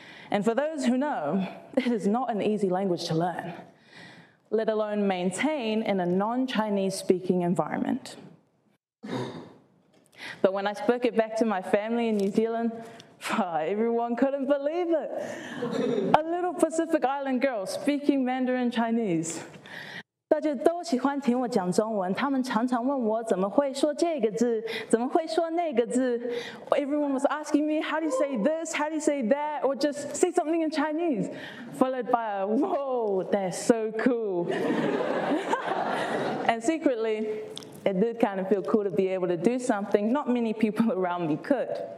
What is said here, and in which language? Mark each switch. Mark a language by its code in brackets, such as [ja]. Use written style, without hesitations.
[en] And for those who know, it is not an easy language to learn, let alone maintain in a non-Chinese speaking environment. But when I spoke it back to my family in New Zealand, everyone couldn't believe it. A little Pacific Island girl speaking Mandarin Chinese. [zh] 大家都喜欢听我讲中文，他们常常问我怎么会说这个字，怎么会说那个字。 [en] Everyone was asking me, how do you say this, how do you say that, or just say something in Chinese, followed by a, whoa, that's so cool. And secretly, it did kind of feel cool to be able to do something not many people around me could.